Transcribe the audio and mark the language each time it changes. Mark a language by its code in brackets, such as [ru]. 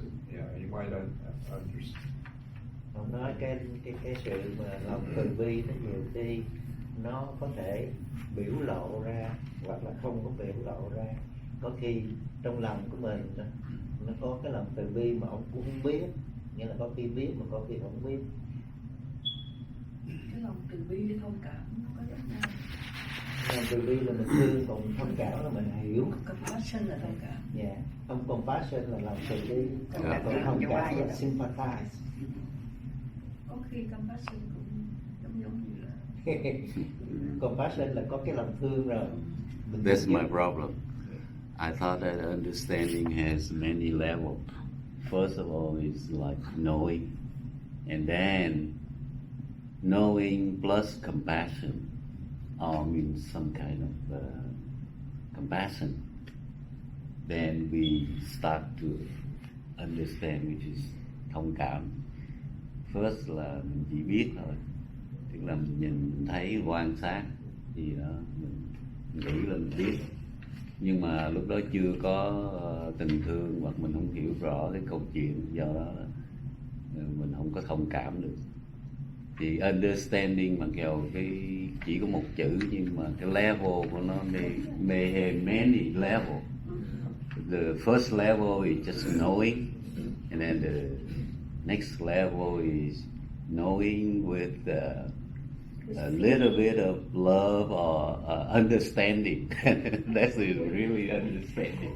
[en] Yeah, you might understand. [vi] Ông nói cái sự mà lòng từ bi nó nhiều khi nó có thể biểu lộ ra hoặc là không có biểu lộ ra. Có khi trong lòng của mình nó có cái lòng từ bi mà ông cũng không biết, nghĩa là có khi biết mà có khi không biết. Cái lòng từ bi với thông cảm nó có giống nhau. Lòng từ bi là mình thương, còn thông cảm là mình hiểu. Compassion là thông cảm. [en] Yeah. [vi] Không, compassion là lòng từ bi, còn thông cảm là sympathize. Có khi compassion cũng giống như là Compassion là có cái lòng thương rồi. [en] That's my problem. I thought that understanding has many levels. First of all, is like knowing, and then knowing plus compassion, all means some kind of compassion. Then we start to understand, which is thông cảm. [vi] First là mình chỉ biết thôi, tức là mình nhìn, mình thấy, quan sát gì đó, mình nghĩ là mình biết, nhưng mà lúc đó chưa có tình thương hoặc mình không hiểu rõ cái câu chuyện, do đó mình không có thông cảm được. Thì understanding mặc dầu cái chỉ có một chữ, nhưng mà cái level của nó [en] may have many level. The first level is just knowing, and then the next level is knowing with a little bit of love or understanding. That's really understanding.